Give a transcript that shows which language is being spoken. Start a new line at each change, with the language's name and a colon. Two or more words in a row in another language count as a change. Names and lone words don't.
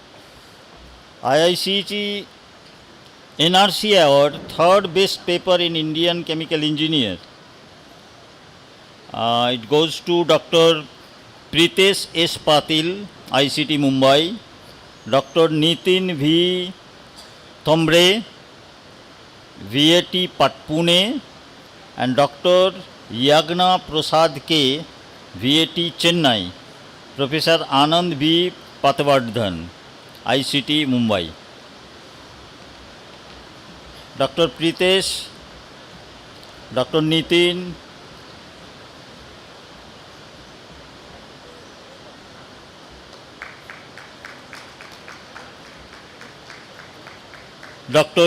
English: IICT NRC Award, third best paper in Indian chemical engineer. It goes to Dr. Pritesh S. Patil, ICT Mumbai, Dr. Nitin V. Thombre, VAT Pune, and Dr. Yagna Prasad K, VAT Chennai. Professor Anand V. Patwardhan, ICT Mumbai. Dr. Pritesh, Dr. Nitin, Dr.